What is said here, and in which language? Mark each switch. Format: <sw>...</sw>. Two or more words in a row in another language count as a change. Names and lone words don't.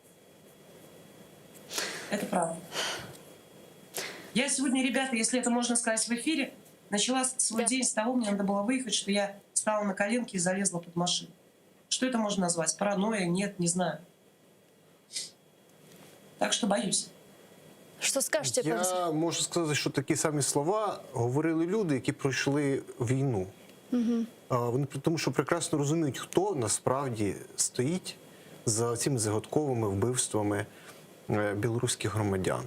<ru>Это правда. Я сегодня, ребята, если это можно сказать в эфире, начала свой день с того, мне надо было выехать, что я встала на коленки и залезла под машину. Что это можно назвать? Паранойя? Нет, не знаю. Так что боюсь.</ru> <uk>Що скажете, пане Сергій? Я можу сказати, що такі самі слова говорили люди, які пройшли війну. Вони тому що прекрасно розуміють, хто насправді стоїть за цими загадковими вбивствами білоруських громадян.</uk>